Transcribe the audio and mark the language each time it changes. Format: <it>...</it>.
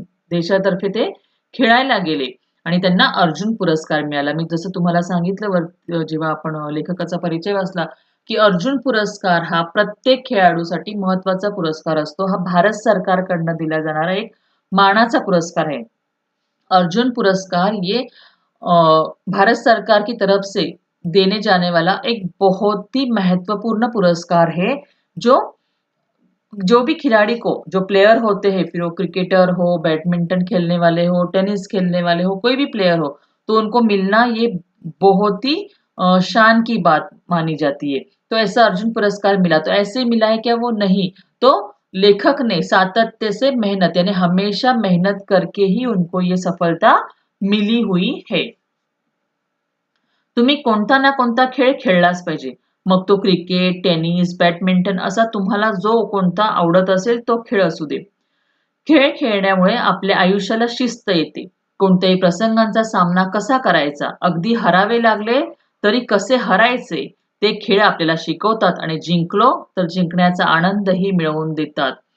<mr>देशातर्फे ते खेळायला गेले आणि त्यांना अर्जुन पुरस्कार मिळाला. मी जसं तुम्हाला सांगितलं जेव्हा आपण लेखकाचा परिचय वाचला, की अर्जुन पुरस्कार हा प्रत्येक खेळाडूसाठी महत्त्वाचा पुरस्कार असतो. हा भारत सरकारकडनं दिला जाणारा एक मानाचा पुरस्कार आहे.</mr> <hi>अर्जुन पुरस्कार ये अ, भारत सरकार की तरफ से देने जाने वाला एक बहुत ही महत्वपूर्ण पुरस्कार है, जो जो भी खिलाड़ी को जो प्लेयर होते हैं फिर वो क्रिकेटर हो, बैडमिंटन खेलने वाले हो, टेनिस खेलने वाले हो, कोई भी प्लेयर हो, तो उनको मिलना ये बहुत ही शान की बात मानी जाती है। तो ऐसा अर्जुन पुरस्कार मिला, तो ऐसे मिला है क्या? वो नहीं, तो लेखक ने सातत्य से मेहनत यानी हमेशा मेहनत करके ही उनको ये सफलता मिली हुई है।</hi> <mr>तुम्ही कोणता ना कोणता खेळ खेळलाच पाहिजे. मग तो क्रिकेट, टेनिस, बॅडमिंटन असा तुम्हाला जो कोणता आवडत असेल तो खेळ असू दे. खेळ खेळण्यामुळे आपल्या आयुष्याला शिस्त येते. कोणत्याही प्रसंगांचा सामना कसा करायचा, अगदी हरावे लागले तरी कसे हरायचे, ते खेळ आपल्याला शिकवतात आणि जिंकलो तर जिंकण्याचा आनंदही मिळवून देतात.</mr>